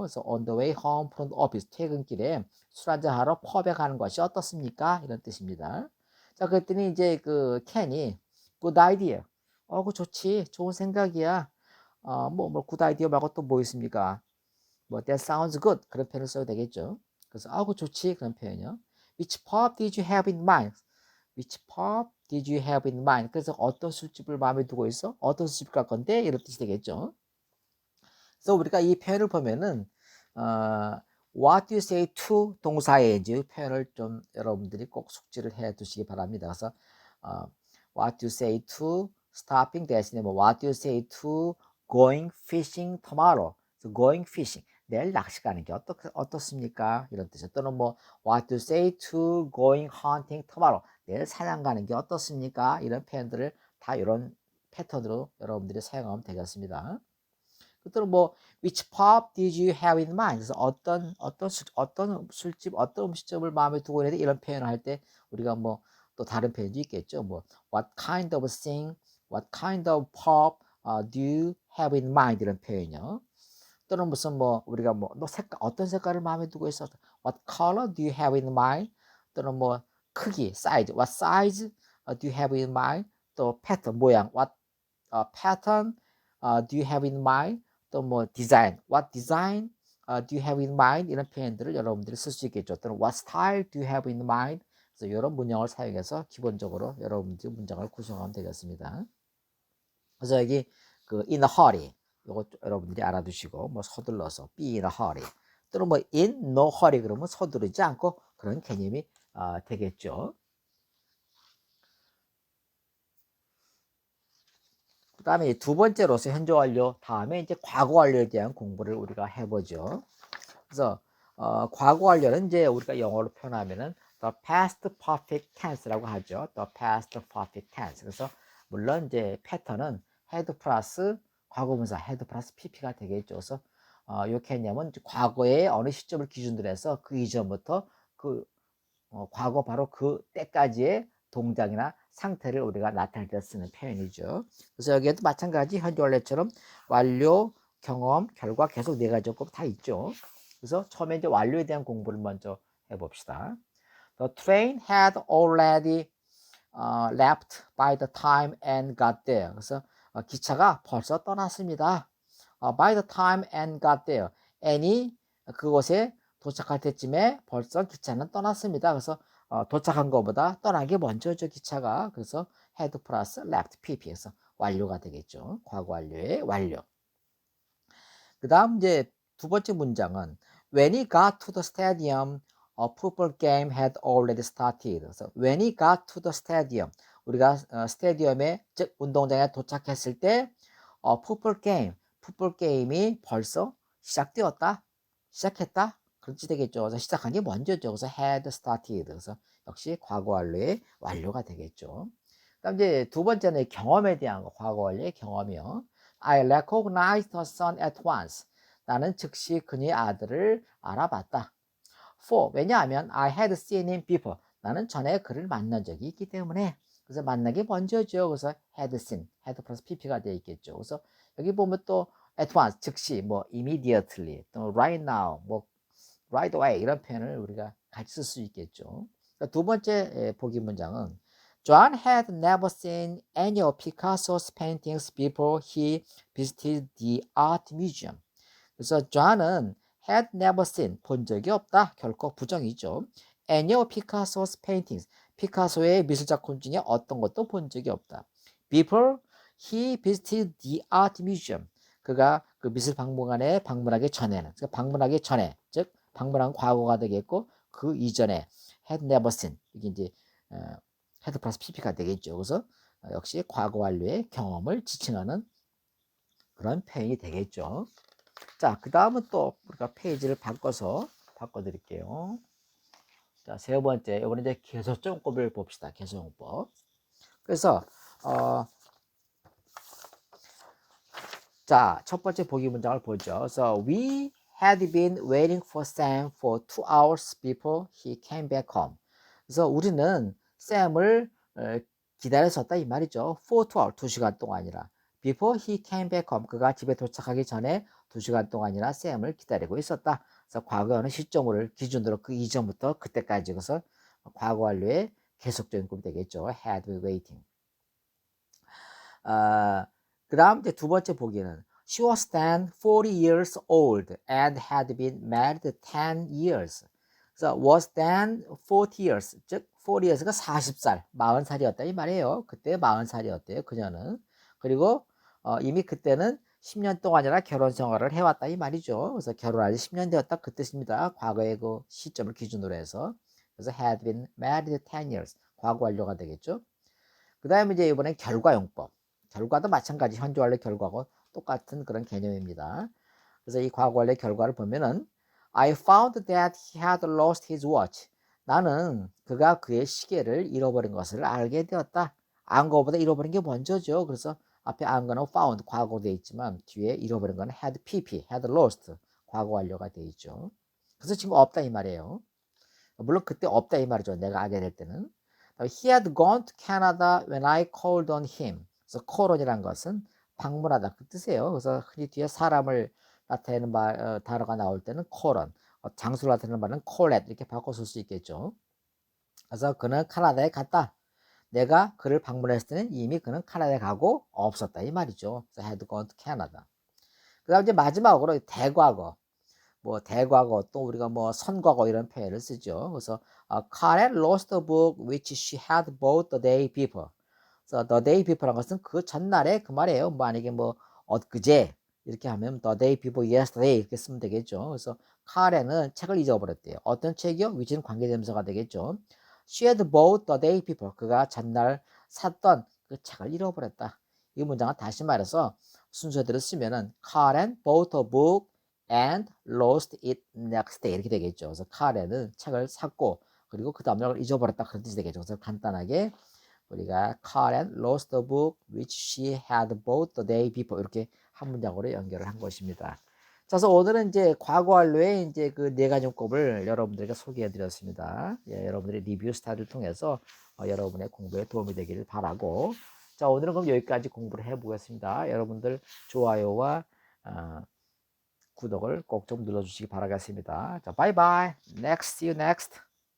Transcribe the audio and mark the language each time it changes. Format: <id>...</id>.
<ko>그래서</ko> <en>on the way home from the office,</en> <ko>퇴근길에 술 한잔 하러 펍에 가는 것이 어떻습니까? 이런 뜻입니다. 자, 그랬더니 이제 그 켄이</ko> <en>good idea.</en> <ko>그 좋지, 좋은 생각이야. 뭐</ko> <en>good idea</en> <ko>말고 또 뭐 있습니까? 뭐</ko> <en>that sounds good</en> <ko>그런 표현을 써도 되겠죠. 그래서 그 좋지 그런 표현이요.</ko> <en>Which pub did you have in mind? Which pub did you have in mind?</en> <ko>그래서 어떤 술집을 마음에 두고 있어? 어떤 술집 갈 건데? 이런 뜻이 되겠죠. 그래서 우리가 이 표현을 보면은</ko> <en>what do you say to</en> <ko>동사의 이제 표현을 좀 여러분들이 꼭 숙지를 해 두시기 바랍니다.</ko> <en>그래서 what do you say to stopping</en> <ko>대신에 뭐</ko> <en>what do you say to going fishing tomorrow?</en> <ko>그래서</ko> <en>going fishing</en> <ko>내일 낚시 가는 게 어떻습니까? 이런 뜻이죠. 또는 뭐</ko> <en>what do you say to going hunting tomorrow?</en> <ko>내일 사냥 가는 게 어떻습니까? 이런 표현들을 다 이런 패턴으로 여러분들이 사용하면 되겠습니다. 또는 뭐</ko> <en>which pub did you have in mind?</en> <ko>그래서 어떤 술집, 어떤 음식점을 마음에 두고 있는데 이런 표현을 할 때 우리가 뭐 또 다른 표현도 있겠죠.</ko> <en>뭐 what kind of thing, what kind of pub do you have in mind?</en> <ko>이런 표현이요. 또는 무슨 뭐 우리가 뭐 너 색깔 어떤 색깔을 마음에 두고 있어?</ko> <en>What color do you have in mind?</en> <ko>또는 뭐 크기,</ko> <en>size, what size do you have in mind?</en> <ko>또 패턴, 모양,</ko> <en>what pattern do you have in mind?</en> <ko>또 뭐 디자인,</ko> <en>what design do you have in mind?</en> <ko>이런 표현들을 여러분들이 쓸 수 있겠죠. 또는</ko> <en>what style do you have in mind?</en> <ko>그래서 이런 문형을 사용해서 기본적으로 여러분들이 문장을 구성하면 되겠습니다. 그래서 여기 그 in a hurry 이거 여러분들이 알아두시고 뭐 서둘러서</ko> <en>be in a hurry</en> <ko>또는 뭐</ko> <en>in no hurry</en> <ko>그러면 서두르지 않고 그런 개념이 되겠죠. 그 다음에 두 번째로서 현재 완료 다음에 이제 과거 완료에 대한 공부를 우리가 해보죠. 그래서 과거 완료는 이제 우리가 영어로 표현하면은</ko> <en>the past perfect tense</en> <ko>라고 하죠.</ko> <en>the past perfect tense.</en> <ko>그래서 물론 이제 패턴은 had 플러스 과거분사 had 플러스 pp가 되겠죠. 그래서 이 개념은 과거의 어느 시점을 기준으로 해서 그 이전부터 그 과거 바로 그 때까지의 동작이나 상태를 우리가 나타낼 때 쓰는 표현이죠. 그래서 여기에도 마찬가지 현재 완료처럼 완료, 경험, 결과 계속 네 가지 조건 다 있죠. 그래서 처음에 이제 완료에 대한 공부를 먼저 해봅시다.</ko> <en>The train had already left by the time Anne got there.</en> <ko>그래서 기차가 벌써 떠났습니다.</ko> <en>by the time Anne got there.</en> <ko>Anne이 그곳에 도착할 때쯤에 벌써 기차는 떠났습니다. 그래서 도착한 것보다 떠난 게 먼저죠, 기차가. 그래서 had 플러스 left pp에서 완료가 되겠죠. 과거 완료의 완료. 그 다음 이제 두 번째 문장은</ko> <en>When he got to the stadium, a football game had already started.</en> <ko>그래서</ko> <en>when he got to the stadium,</en> <ko>우리가 스테디움에 즉 운동장에 도착했을 때 풋볼 게임이 벌써 시작했다. 그렇지 되겠죠. 그래서 시작한 게 먼저죠.</ko> <en>그래서 had started.</en> <ko>그래서 역시 과거 완료의 완료가 되겠죠. 그다음 이제 두 번째는 경험에 대한 거, 과거 완료의 경험이요.</ko> <en>I recognized her son at once.</en> <ko>나는 즉시 그의 아들을 알아봤다.</ko> <en>For</en> <ko>왜냐하면</ko> <en>I had seen him before.</en> <ko>나는 전에 그를 만난 적이 있기 때문에. 그래서 만나기 먼저죠. 그래서 had seen, had 플러스 pp가 되어 있겠죠. 그래서 여기 보면 또</ko> <en>at once,</en> <ko>즉시, 뭐 immediately, 또 right now, 뭐</ko> <en>right away</en> <ko>이런 표현을 우리가 같이 쓸 수 있겠죠. 두 번째 보기 문장은</ko> <en>John had never seen any of Picasso's paintings before he visited the art museum.</en> <ko>그래서 John은</ko> <en>had never seen,</en> <ko>본 적이 없다. 결코 부정이죠.</ko> <en>Any of Picasso's paintings,</en> <ko>피카소의 미술작품 중에 어떤 것도 본 적이 없다.</ko> <en>Before he visited the art museum,</en> <ko>그가 그 미술박물관에 방문하기 전에는, 그러니까 방문하기 전에, 즉 방문한 과거가 되겠고 그 이전에 had never seen, 이게 이제 had 플러스 pp가 되겠죠. 그래서 역시 과거 완료의 경험을 지칭하는 그런 표현이 되겠죠. 자, 그 다음은 또 우리가 페이지를 바꿔드릴게요. 자, 세 번째, 이번에 이제 계속적용법을 봅시다. 계속용법. 그래서 자, 첫 번째 보기 문장을 보죠. 그래서</ko> <en>we had been waiting for Sam for 2 hours before he came back home.</en> <ko>그래서 우리는 샘을 기다렸었다 이 말이죠.</ko> <en>for 2 hours,</en> <ko>2시간 동안이라.</ko> <en>before he came back home,</en> <ko>그가 집에 도착하기 전에 2시간 동안이나 샘을 기다리고 있었다. 그래서 과거에는 시점을 기준으로 그 이전부터 그때까지, 그래서 과거 완료의 계속적인 급이 되겠죠.</ko> <en>had been waiting.</en> <ko>그 다음 이제 두 번째 보기는</ko> <en>She was then 40 years old and had been married 10 years.</en> <ko>그래서</ko> <en>was then 40 years,</en> <ko>즉 40 years가 40살, 40살이었다 이 말이에요. 그때 40살이었대요, 그녀는. 그리고 이미 그때는 10년 동안이나 결혼 생활을 해왔다 이 말이죠. 그래서 결혼한 지 10년 되었다 그 뜻입니다. 과거의 그 시점을 기준으로 해서. 그래서</ko> <en>had been married 10 years,</en> <ko>과거 완료가 되겠죠. 그 다음에 이제 이번엔 결과용법. 결과도 마찬가지, 현재 완료 결과하고 똑같은 그런 개념입니다. 그래서 이 과거 완료 결과를 보면은</ko> <en>I found that he had lost his watch.</en> <ko>나는 그가 그의 시계를 잃어버린 것을 알게 되었다. 안 거보다 잃어버린 게 먼저죠. 그래서 앞에 안 거는 found, 과거 되어 있지만 뒤에 잃어버린 거는 had pp, had lost, 과거 완료가 되어 있죠. 그래서 지금 없다 이 말이에요. 물론 그때 없다 이 말이죠. 내가 알게 될 때는.</ko> <en>He had gone to Canada when I called on him.</en> <ko>그래서 call on이란 것은 방문하다 그 뜻이에요. 그래서 흔히 뒤에 사람을 나타내는 단어가 나올 때는 call on, 장소를 나타내는 말은 call at 이렇게 바꿔 쓸 수 있겠죠. 그래서 그는 카나다에 갔다. 내가 그를 방문했을 때는 이미 그는 카나다에 가고 없었다 이 말이죠.</ko> <en>So had gone to Canada.</en> <ko>그 다음 이제 마지막으로 대과거. 뭐 대과거, 또 우리가 뭐 선과거 이런 표현을 쓰죠. 그래서</ko> <en>Karen lost the book which she had bought the day before.</en> <ko>그래서 the day before란 것은 그 전날에 그 말이에요. 뭐 만약에 뭐 엊그제 이렇게 하면</ko> <en>the day before yesterday</en> <ko>이렇게 쓰면 되겠죠. 그래서 카렌은 책을 잊어버렸대요. 어떤 책이요? 위치는 관계대명사가 되겠죠.</ko> <en>She had bought the day before.</en> <ko>그가 전날 샀던 그 책을 잃어버렸다. 이 문장은 다시 말해서 순서대로 쓰면은</ko> <en>Karen bought a book and lost it next day</en> <ko>이렇게 되겠죠. 그래서 카렌은 책을 샀고 그리고 그 다음날 잊어버렸다 그런 뜻이 되겠죠. 그래서 간단하게 우리가</ko> <en>Karen lost the book which she had bought the day before</en> <ko>이렇게 한 문장으로 연결을 한 것입니다. 자, 그래서 오늘은 이제 과거 완료의 이제 그 네 가지 용법을 여러분들에게 소개해 드렸습니다. 예, 여러분들의 리뷰 스타일을 통해서 여러분의 공부에 도움이 되기를 바라고, 자, 오늘은 그럼 여기까지 공부를 해 보겠습니다. 여러분들 좋아요와 구독을 꼭 좀 눌러주시기 바라겠습니다. 자, 바이바이.</ko> <en>Next, see you next.</en>